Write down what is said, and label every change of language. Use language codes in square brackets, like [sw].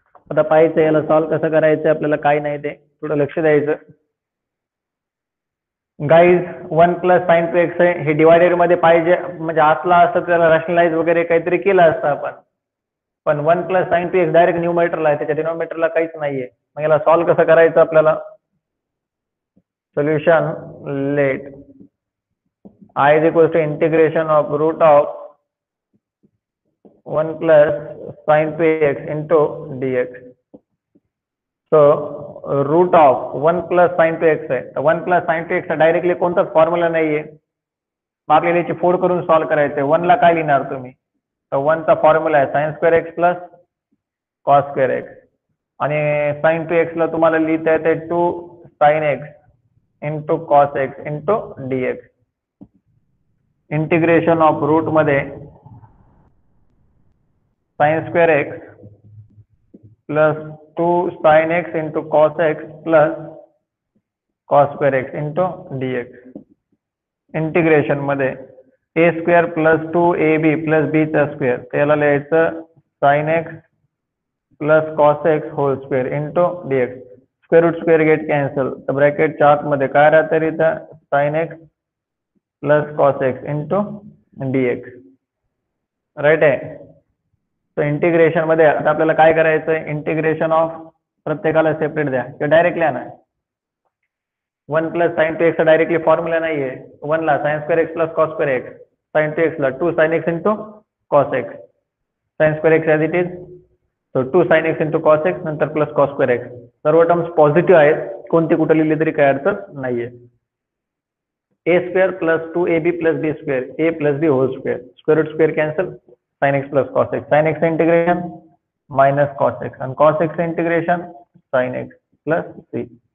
[mr] आता पाहायचं याला सॉल्व कसं करायचं आपल्याला, काय नाही ते थोडं लक्ष द्यायचं. गाईज 1 प्लस साइन 2x आहे, हे डिवायडेड मध्ये पाहिजे, म्हणजे असला असतं त्याला रॅशनलाइज वगैरे काहीतरी केलं असतं आपण, पण 1 प्लस साइन 2x डायरेक्ट न्यूमरेटरला आहे, त्याच्या डिनोमिनेटरला काहीच नाहीये. मग याला सॉल्व कसं करायचं आपल्याला, [en] Solution let I is equals to integration of root of 1 plus sin 2x into dx. So root of 1 plus sin 2x [mr] आहे, तर 1 plus sin 2x डायरेक्टली कोणताच फॉर्म्युला नाहीये, मग आपल्याला याची फोड करून सॉल्व करायचंय. 1 ला काय लिहिणार तुम्ही, तर 1 चा फॉर्म्युला आहे sin square x plus cos square x आणि sin 2x ला तुम्हाला लिहिता येते 2 sin x into cos x into dx. Integration of route मध्ये sin square x plus 2 sin x into cos x plus cos square x into dx. Integration मध्ये a square plus 2ab plus b चा square, त्याला लिहायचं sin x plus cos x hole square into dx. Square route square get cancel, तर ब्रॅकेटच्या आतमध्ये काय राहतं इथं, sin x plus cos x into dx. Right आहे. तर इंटिग्रेशन मध्ये आता आपल्याला काय करायचं आहे, इंटिग्रेशन ऑफ प्रत्येकाला सेपरेट द्या किंवा डायरेक्टली आणा. 1 plus sign 2x directly formula नाहीये, 1 ला sin square x plus cos square x, sin 2x ला 2 sin x into cos x, sin square x as it is, so 2 sin x into cos x नंतर plus cos square x. सर्व terms positive आहेत, कोणती कुठे लिहिली तरी काही अडचण नाहीये. a square plus 2ab plus b square, a plus b hole square, square route square cancel, sin x plus cos x, sin x integration minus cos x आणि cos x integration sin x plus c.